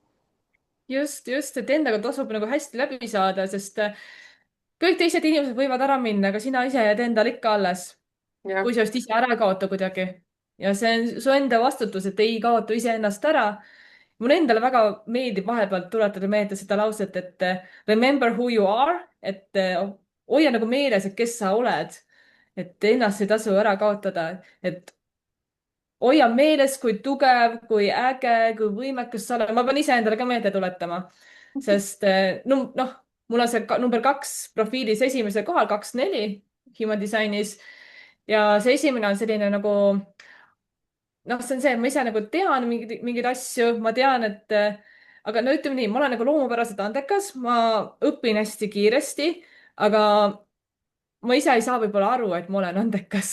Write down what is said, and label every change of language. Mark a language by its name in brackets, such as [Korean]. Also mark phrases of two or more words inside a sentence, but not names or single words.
[Estonian] just, et endaga tasub nagu hästi läbi saada, sest kõik teised inimesed võivad ära minna, aga sina ise jääd endale ikka alles. jah. kui sa just ise ära ei kaota kuidagi. ja see on su enda vastutus, et ei kaota iseennast ära. mulle endale väga meeldib vahepeal tuletada meelde seda lauset, et [English] remember who you are, [Estonian] et hoia nagu meeles, et kes sa oled. et ennast ei tasu ära kaotada, et hoia meeles, kui tugev, kui äge, kui võimekas sa oled. ma pean iseendale ka meelde tuletama, sest noh, mul on see number 2 profiilis esimesel kohal, 2-4 Human Designis ja see esimene on selline nagu noh, see on see, et ma ise nagu tean mingeid asju, ma tean, et aga no ütleme nii, ma olen nagu loomupäraselt andekas, ma õpin hästi kiiresti, aga ma ise ei saa võib-olla aru, et ma olen andekas.